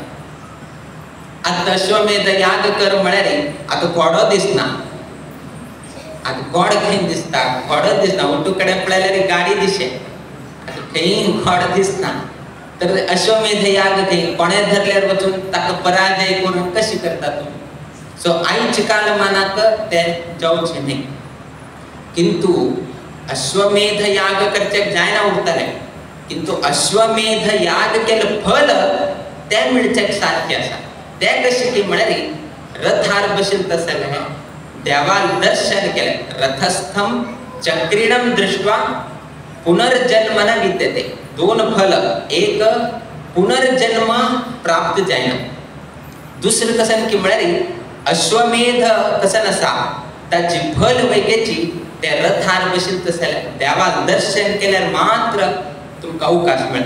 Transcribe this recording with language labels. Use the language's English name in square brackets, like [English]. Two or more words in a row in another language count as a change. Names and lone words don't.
[Konkani] आता अश्वमेध याग कर म्हणारे आता घोडो दिसना, आता घोड घेऊन दिसता, घोडो दिसना. उठूकडे पळाल्यारी गाडी दिसे, आता खंय घोड दिसना. तर अश्वमेध याग घेऊन कोणे धरल्यार वचून ताका पराजय करून कशी करता तुम्ही? सो आईच्या कालमानाक ते जावचे नाही. किंतु अश्वमेध याग करचे जायना उरतले, किंतु अश्वमेध याग केलं फल ते मिळचे साध्य असा. ते कशी की म्हणाली रथार बशील तसले देवाल दर्शन केले. [Sanskrit] रथस्थम चक्रिणम दृष्ट्वा पुनर्जन्म न विद्यते. [Konkani] दोन फल, एक पुनर्जन्म प्राप्त जायना. दुसरं कसं की म्हणाली अश्वमेध कसं नसा त्याची फल वैगेची ते रथार बशील तसले देवाल दर्शन केल्यावर मात्र तुमका अवकाश मिळता.